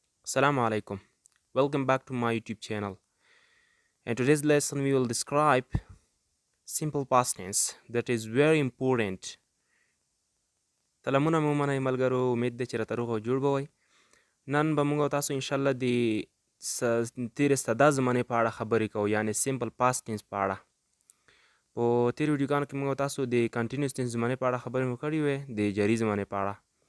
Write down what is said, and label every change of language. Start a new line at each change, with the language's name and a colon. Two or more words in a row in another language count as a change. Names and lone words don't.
Arabic: السلام عليكم.
English: Welcome back to my YouTube channel. In today's lesson, we will describe simple past tense that is very important.
Pashto: سلامونه مو منئ ملګرو، امید دی چې راته روغ او جوړ به وئ. نن به موږ او تاسو انشاءالله د تېرې ساده زمانې په اړه خبرې کوو، یعنې
English: simple past tense
Pashto: په اړه. په تېرو ویډیوګانو کې موږ او تاسو د
English: continuous tense
Pashto: زمانې په اړه خبرې مو کړې وې، د جاري زمانې په اړه.